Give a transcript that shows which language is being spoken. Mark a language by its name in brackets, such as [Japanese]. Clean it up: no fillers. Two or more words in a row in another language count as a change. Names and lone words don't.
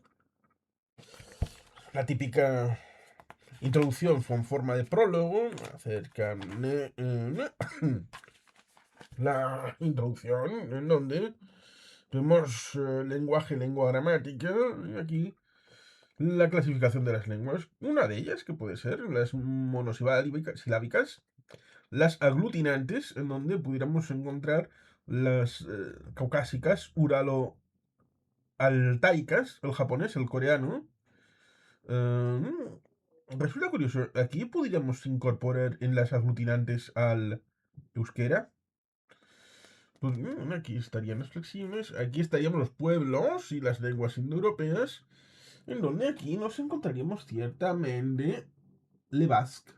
[Spanish] La típica introducción fue en forma de prólogo acerca de la introducción en donde tenemos lenguaje, lengua gramática y aquí la clasificación de las lenguas. Una de ellas que puede ser las monosilábicas, las aglutinantes, en donde pudiéramos encontrar las caucásicas, uralo-altaicas, el japonés, el coreano. Resulta curioso, aquí podríamos incorporar en las aglutinantes al euskera. Pues aquí estarían las flexiones, aquí estaríamos los pueblos y las lenguas indoeuropeas, en donde aquí nos encontraríamos ciertamente [French] le basque.